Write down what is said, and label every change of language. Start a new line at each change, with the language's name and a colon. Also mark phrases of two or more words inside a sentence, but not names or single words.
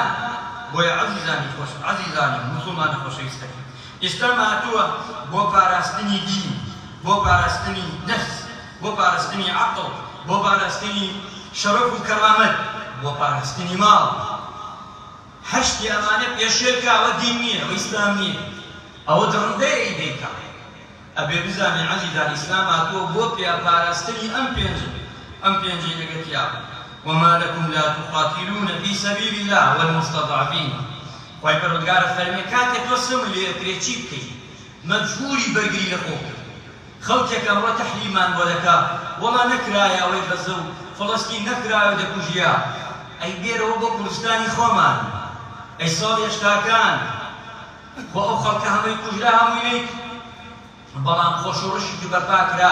Central Kurdish: بۆیە عەزیزانی خۆش، عەزیزانی موسڵمانە خۆشەویستەکەم، ئێستا هاتووە بۆ پاراستنی دین، بۆ پاراستنی نەفس، بۆ پاراستنی عەقڵ، بۆ پاراستنی شەرەف و کەرامەت، بۆ پاراستنی ماڵ. هەشتی ئەمانە پێشێرکە، ئەوە دین نییە، ئەوە ئیسلام نییە، ئەوە دڕندەیەی دەیکا. ئەبێ بزانین عەزیزان ئیسلام هاتووە بۆ پاراستنی ئەم پێنجەی نەگەتیا.
Arabic: وما لكم لا تقاتلون في سبيل الله والمستضعفين.
Central Kurdish: خوای پەروەردگارە فەرمێ کاتێک تۆ سەمی لێ ئەکرێ چی بکەی؟ مەجبوری بەرگری لە خۆ بکەی. خەڵکێک ئەمڕۆ تەحریمان بۆ دەکا، وەڵا نەکرایە ئەوەی غەزە و فەڵەستین نەکرایە دەکوژیا، ئەی بێرەوە بۆ کوردستانی خۆمان، ئەی ساڵی هێشتاکان بۆ ئەو خەڵکە هەمووی کوژرا هەمووی، بەڵام خۆش و ڕشی بەرپا کرا.